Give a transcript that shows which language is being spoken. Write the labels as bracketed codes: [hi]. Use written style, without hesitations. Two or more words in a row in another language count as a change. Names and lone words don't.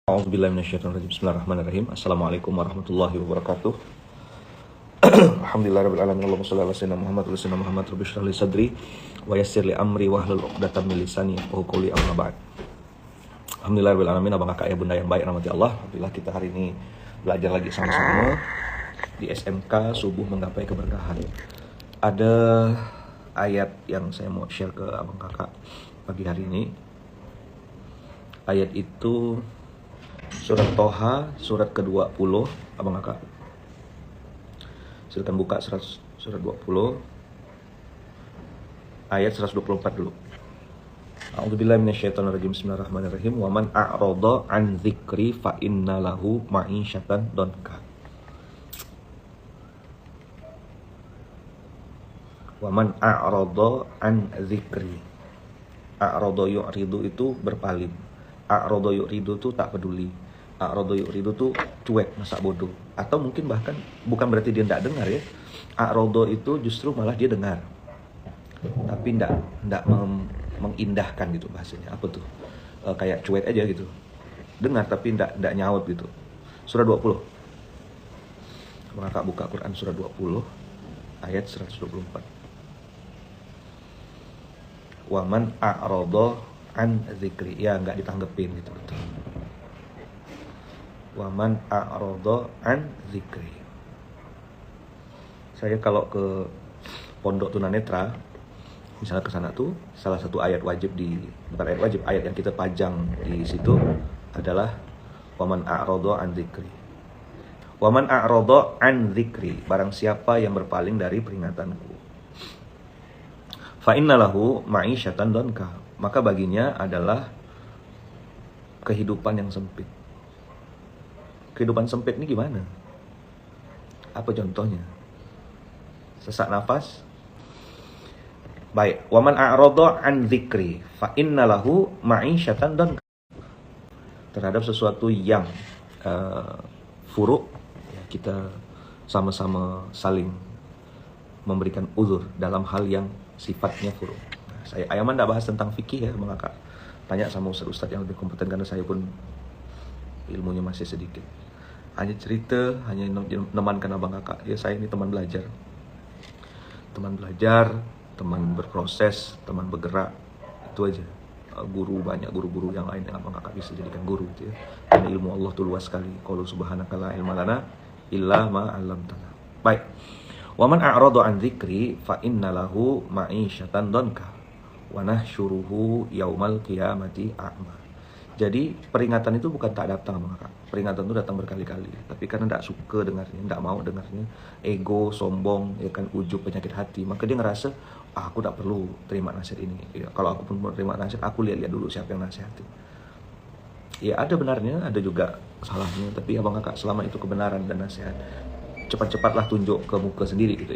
[ar] أعوذ بالله من الشيطان الرجيم. بسم الله الرحمن الرحيم. السلام عليكم ورحمة الله وبركاته. الحمد لله رب العالمين. اللهم صل على سيدنا محمد وسيدنا محمد رب اشرح لي صدري ويسر لي أمري واحلل عقدة من لساني يفقهوا قولي أما بعد. الحمد لله رب العالمين. [id] Abang kakak ya bunda yang baik [ar] رحمة الله. [id] Alhamdulillah kita hari ini belajar lagi sama-sama di SMK Subuh Menggapai Keberkahan. Ada ayat yang saya mau share ke abang kakak pagi hari ini. Ayat itu Surat Toha, surat ke-20, abang kakak. Silakan buka surat 20, ayat 124 dulu. [ar] أعوذ بالله من الشيطان الرجيم. بسم الله الرحمن الرحيم. ومن أعرض عن ذكري فإن له معيشة ضنكا. ومن أعرض عن ذكري. أعرض يعرض [id] itu berpaling. [ar] أعرض يعرض [id] itu tak peduli. [ar] أعرض يعرض [id] itu cuek, masa bodoh. Atau mungkin bahkan bukan berarti dia tidak dengar ya. A'rada itu justru malah dia dengar, tapi tidak mengindahkan gitu bahasanya. Apa tuh? Kayak cuek aja gitu. Dengar tapi tidak nyaut gitu. Surah 20. Maka buka Quran surah 20 ayat 124. [ar] ومن أعرض عن ذكري, [id] ya nggak ditanggepin gitu, betul. [ar] ومن أعرض عن ذكري. [id] Saya kalau ke pondok tunanetra, misalnya ke sana tuh, salah satu ayat wajib bukan ayat wajib, ayat yang kita pajang di situ adalah [ar] ومن أعرض عن ذكري. ومن أعرض عن ذكري, [id] barang siapa yang berpaling dari peringatanku. [ar] فإن له معيشة ضنكا, [id] maka baginya adalah kehidupan yang sempit. Kehidupan sempit ini gimana? Apa contohnya? Sesak nafas? Baik, [ar] ومن أعرض عن ذكري فإن له معيشة ضنكا. [id] Terhadap sesuatu yang furuk, ya, kita sama-sama saling memberikan uzur dalam hal yang sifatnya furuk. Saya Ayaman tidak bahas tentang fikih ya, mengakak tanya sama ustaz-ustaz yang lebih kompeten karena saya pun ilmunya masih sedikit. Hanya cerita, hanya menemankan abang kakak. Ya saya ini teman belajar, teman berproses, teman bergerak, itu aja. Guru banyak guru-guru yang lain yang abang kakak bisa jadikan guru gitu ya. Karena ilmu Allah tuh luas sekali. [ar] قالوا سبحانك لا علم لنا إلا ما علمتنا. Baik. ومن أعرض عن ذكري فإن له معيشة ضنكا ونحشره يوم القيامة أعمى. [id] Jadi peringatan itu bukan tak datang, maka peringatan itu datang berkali-kali, tapi karena tidak suka dengarnya, tidak mau dengarnya, ego, sombong, ya kan, ujub, penyakit hati, maka dia ngerasa aku tak perlu terima nasihat ini. Ya, kalau aku pun mau terima nasihat, aku lihat dulu siapa yang nasihatin. Ya ada benarnya, ada juga salahnya, tapi abang kakak selama itu kebenaran dan nasihat, cepat-cepatlah tunjuk ke muka sendiri gitu ya.